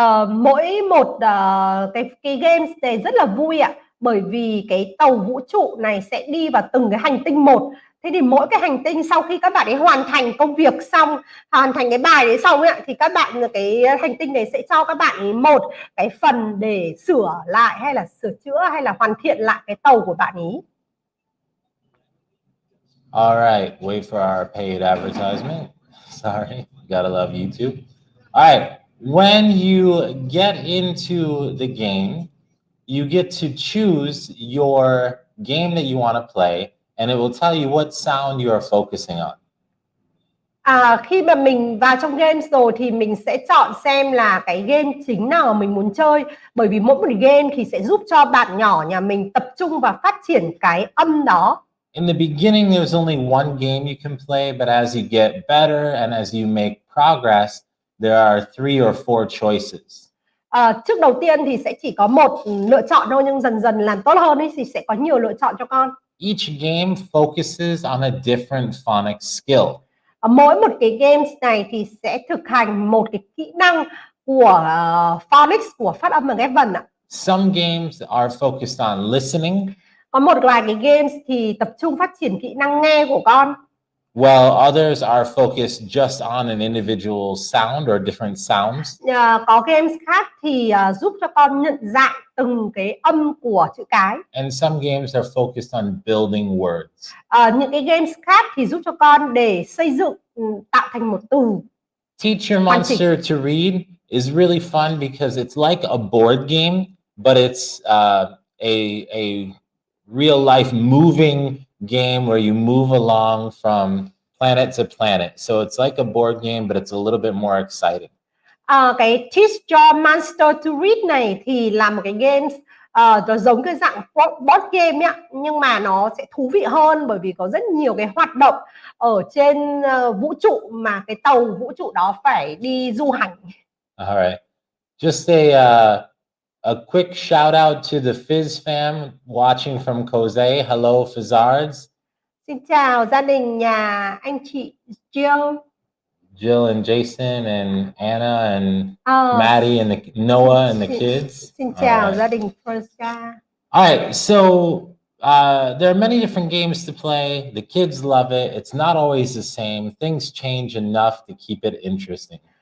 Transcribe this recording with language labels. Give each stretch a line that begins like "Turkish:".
Vietnamese: Mỗi một cái game này rất là vui ạ, bởi vì cái tàu vũ trụ này sẽ đi vào từng cái hành tinh một. Thế thì mỗi cái hành tinh sau khi các bạn ấy hoàn thành công việc xong, hoàn thành cái bài đấy xong ấy, thì các bạn cái hành tinh này sẽ cho các bạn ấy một cái phần để sửa lại hay là sửa chữa hay là hoàn thiện lại cái tàu của bạn ấy.
English: All right, wait for our paid advertisement. Sorry, gotta love YouTube. All right, when you get into the game, you get to choose your game that you want to play, and it will tell you what sound you are focusing on.
Vietnamese: Khi mà mình vào trong game rồi thì mình sẽ chọn xem là cái game chính nào mình muốn chơi, bởi vì mỗi một game thì sẽ giúp cho bạn nhỏ nhà mình tập trung và phát triển cái âm đó.
English: In the beginning, there's only one game you can play, but as you get better and as you make progress, there are 3 or 4 choices.
Vietnamese: Trước đầu tiên thì sẽ chỉ có một lựa chọn thôi, nhưng dần dần làm tốt hơn thì sẽ có nhiều lựa chọn cho con.
English: Each game focuses on a different phonics skill.
Vietnamese: Mỗi một cái games này thì sẽ thực hành một cái kỹ năng của phonics, của phát âm và ghép vần ạ.
English: Some games are focused on listening.
Vietnamese: Có một vài cái games thì tập trung phát triển kỹ năng nghe của con.
English: While others are focused just on an individual sound or different sounds.
Vietnamese: Có games khác thì giúp cho con nhận dạng từng cái âm của chữ cái.
English: And some games are focused on building words.
Vietnamese: Những cái games khác thì giúp cho con để xây dựng, tạo thành một từ.
English: Teach Your Monster to Read is really fun because it's like a board game, but it's a real life moving game where you move along from planet to planet. So it's like a board game, but it's a little bit more exciting.
Vietnamese: Cái Teach Your Monster to Read này thì là một cái game nó giống cái dạng board game ấy, nhưng mà nó sẽ thú vị hơn bởi vì có rất nhiều cái hoạt động ở trên vũ trụ mà cái tàu vũ trụ đó phải đi du hành.
English: All right. Just a quick shout out to the Fizz fam watching from Jose. Hello, Fizzards.
Vietnamese: Xin chào gia đình nhà anh chị
English: Jill and Jason and Anna and Maddie and Noah and the kids.
Vietnamese: Xin chào gia đình First.
English: All right, so there are many different games to play. The kids love it. It's not always the same. Things change enough to keep it interesting.